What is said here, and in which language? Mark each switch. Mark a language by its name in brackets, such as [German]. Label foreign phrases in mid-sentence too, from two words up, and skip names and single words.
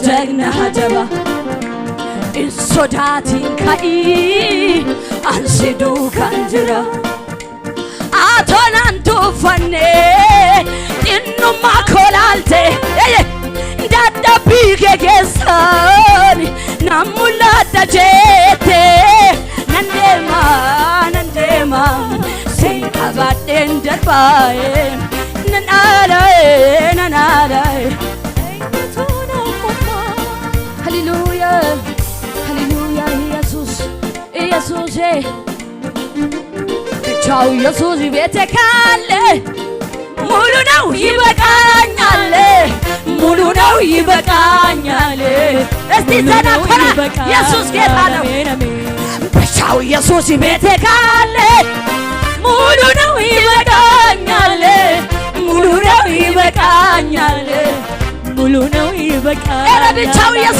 [Oromo] jagnaa jabaa hin sodaatin ka'ii ansi duukaan jira atonan tuufanne xinnummaa kolaalte dadhabbii kee keessaan nan mul'adha jette nan deema siin qabadheen darbaa nan dhaala [Amharic] hallelujah ኢየሱስ ብቻው ኢየሱስ ቤቴ ካለ ሙሉ ነው ይበቃኛል ሙሉ ነው ይበቃኛል እስቲ ተናኮራ ኢየሱስ ጌታ ነው ብቻው ኢየሱስ ቤቴ ካለ ሙሉ ነው ይበቃኛል ሙሉ ነው ይበቃኛል ሙሉ ነው ይበቃኛል ብቻው